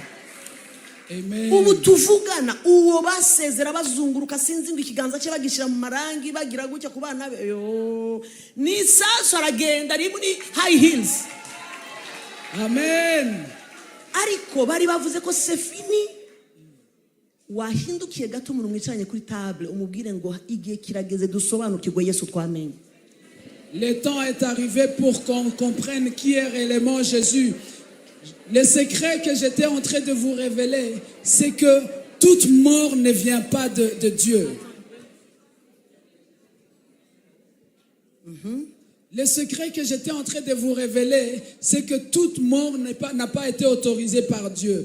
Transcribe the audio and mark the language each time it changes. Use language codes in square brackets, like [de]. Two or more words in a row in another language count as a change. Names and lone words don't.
[rw] Amen. Ubu tuvugana uwo basezera bazunguruka sinzi ngo ikiganza cye bagishira mu marangi bagira gutya ku bana be ni saso aragenda ari muri [en] high heels. [rw] Amen. Ariko bari bavuze ko [fr] c'est fini [rw] wahindukiye gato umuntu mwicanye kuri table umubwire ngo igihe kirageze dusobanukirwe Yesu twamenye. [fr] Le temps est arrivé pour qu'on comprenne qui est réellement Jésus. Le secret que j'étais en train de vous révéler, c'est que toute mort ne vient pas de Dieu. Le secret que j'étais en train de vous révéler, c'est que toute mort n'a pas été autorisée par Dieu.